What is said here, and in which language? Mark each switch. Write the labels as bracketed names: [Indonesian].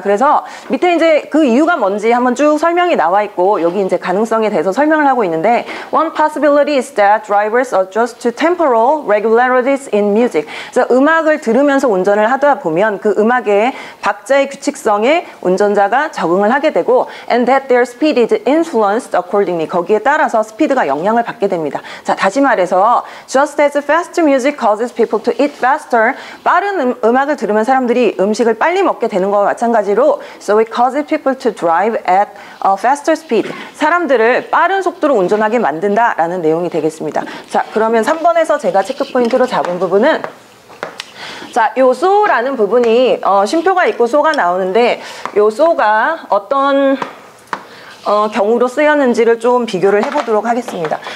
[Korean] 그래서 밑에 이제 그 이유가 뭔지 한번 쭉 설명이 나와 있고, 여기 이제 가능성에 대해서 설명을 하고 있는데, [English] one possibility is that drivers adjust to temporal regularities in music. [Korean] 그래서 음악을 들으면서 운전을 하다 보면 그 음악의 박자의 규칙성에 운전자가 적응을 하게 되고 [English] and that their speed is influenced accordingly. [Korean] 거기에 따라서 스피드가 영향을 받게 됩니다. 자, 다시 말해서 [English] just as fast music causes people to eat faster. [Korean] 빠른 음악을 들으면 사람들이 음식을 빨리 먹게 되는 것과 마찬가지로 [English] so it causes people to drive at a faster speed. [Korean] 사람들을 빠른 속도로 운전하게 만든다라는 내용이 되겠습니다. 자, 그러면 3번에서 제가 체크 포인트로 잡은 부분은 자, 요 so라는 부분이 쉼표가 있고 so가 나오는데 요 so가 어떤 경우로 쓰였는지를 좀 비교를 해보도록 하겠습니다.